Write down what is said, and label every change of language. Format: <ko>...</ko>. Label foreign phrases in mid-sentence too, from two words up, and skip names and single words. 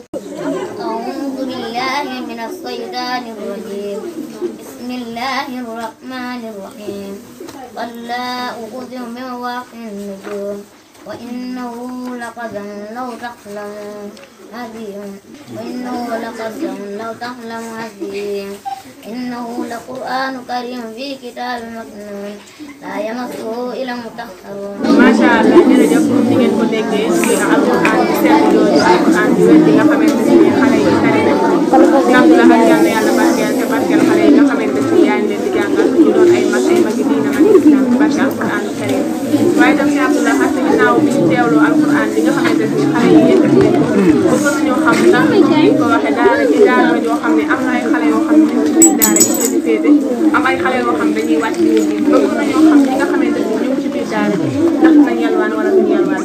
<ar>أعوذ بالله من الشيطان الرجيم بسم الله الرحمن الرحيم ولا أقسم بمواقع النجوم وإنه لقسم لو تعلمون عظيم وإنه لقسم لو تعلم عظيم إنه لقرآن كريم في كتاب مكنون لا يمسه إلا المطهرون. ما شاء الله</ar> <wo>jërëjëf comme ni ngeen ko déggee ci alquran bi seen yooyu alquran bi wér di nga xamante ne xale yi tari nañ ko Abdou Lahad yal na yàlla barkeel te barkeel xale yi nga xamante ne yaa ngi leen di jàngal ñu doon ay magi diina magi islam barke</wo> <ar>القرآن الكريم</ar> <wo>waaye tam si Abdou Lahad te ginnaaw bi ñu teewloo alquran bi nga xamante ne xale yi yëkkati nañ ko bëggoon nañoo xam ndax comme ni ko waxee daara ji daara joo xam ne am na ay xale yoo xam ne ñu ngi ci daara ji di féete am ay xale yoo xam dañuy wàcc bëggoon nañoo xam ñi nga xamante ne ñu ngi ci biir daara ji ndax nañ yalwaan wala duñ yalwaan.</wo>